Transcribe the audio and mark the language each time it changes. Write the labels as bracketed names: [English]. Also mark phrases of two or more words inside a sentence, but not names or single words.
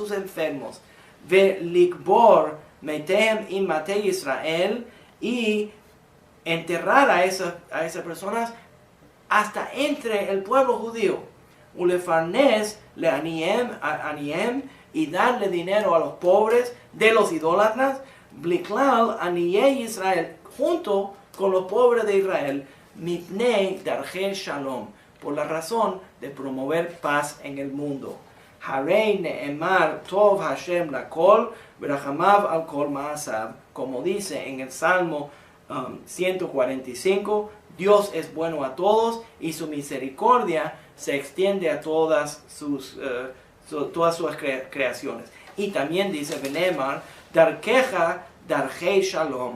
[Spanish] sus enfermos, [Hebrew] ולקבור מתיהם עם מתי ישראל, [Spanish] y enterrar a esas personas hasta entre el pueblo judío, [Hebrew] ולפרנס לעניהם, [Spanish] y darle dinero a los pobres de los idólatras, [Hebrew] בכלל עניי ישראל, [Spanish] junto con los pobres de Israel, [Hebrew] מפני דרכי שלום, [Spanish] por la razón de promover paz en el mundo. [Hebrew] הרי נאמר טוב השם לכל ורחמיו על כל מעשיו. [Spanish] Como dice en el Salmo 145, Dios es bueno a todos y su misericordia se extiende a todas sus creaciones. Y también dice Benemar, [Hebrew] דרכיה דרכי שלום.